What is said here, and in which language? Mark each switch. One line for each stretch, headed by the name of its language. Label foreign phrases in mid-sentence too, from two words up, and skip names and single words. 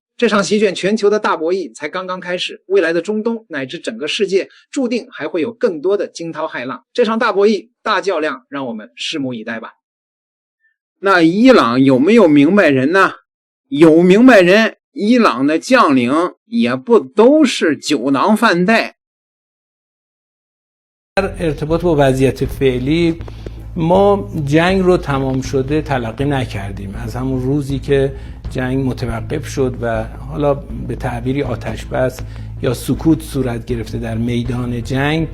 Chinese: 这场席卷全球的大博弈才刚刚开始，未来的中东乃至整个世界注定还会有更多的惊涛骇浪。这场大博弈、大较量，让我们拭目以待吧。那伊朗有没有明白人呢？有明白人，伊朗的将领也不都是酒囊饭袋。
Persian: در ارتباط با وضعیت فعلی ما جنگ رو تمام شده تلقی نکردیم. از همون روزی که جنگ متوقف شد و حالا به تعبیری آتش بس یا سکوت صورت گرفته در میدان جنگ،